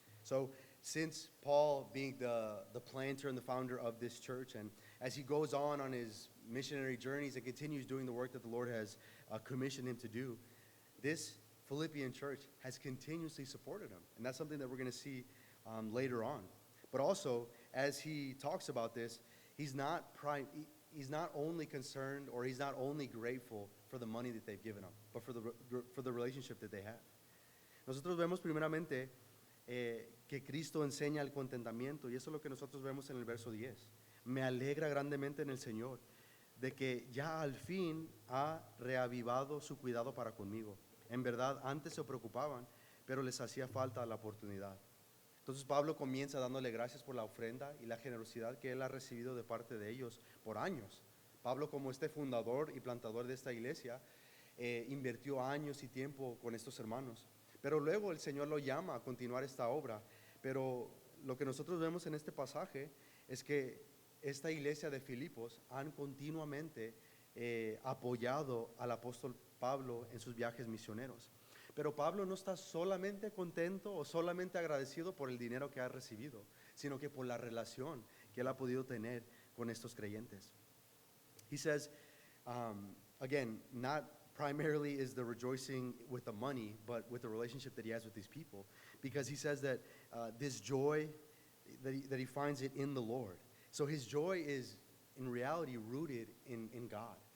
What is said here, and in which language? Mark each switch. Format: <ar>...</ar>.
<en>So since Paul being the planter and the founder of this church, and as he goes on his missionary journeys and continues doing the work that the Lord has commissioned him to do, this Philippian church has continuously supported him. And that's something that we're going to see later on. But also, as he talks about this, he's not only concerned, or he's not only grateful for the money that they've given him, but for the relationship that they have.</en> <es>Nosotros vemos primeramente que Cristo enseña el contentamiento, y eso es lo que nosotros vemos en el verso 10. Me alegra grandemente en el Señor de que ya al fin ha reavivado su cuidado para conmigo. En verdad, antes se preocupaban, pero les hacía falta la oportunidad. Entonces Pablo comienza dándole gracias por la ofrenda y la generosidad que él ha recibido de parte de ellos por años. Pablo, como este fundador y plantador de esta iglesia, invirtió años y tiempo con estos hermanos. Pero luego el Señor lo llama a continuar esta obra. Pero lo que nosotros vemos en este pasaje es que esta iglesia de Filipos han continuamente apoyado al apóstol Pablo en sus viajes misioneros. Pero Pablo no está solamente contento o solamente agradecido por el dinero que ha recibido, sino que por la relación que él ha podido tener con estos creyentes.</es> <en>He says, again, not primarily is the rejoicing with the money, but with the relationship that he has with these people, because he says that this joy, that he finds it in the Lord. So his joy is in reality rooted in God.</en>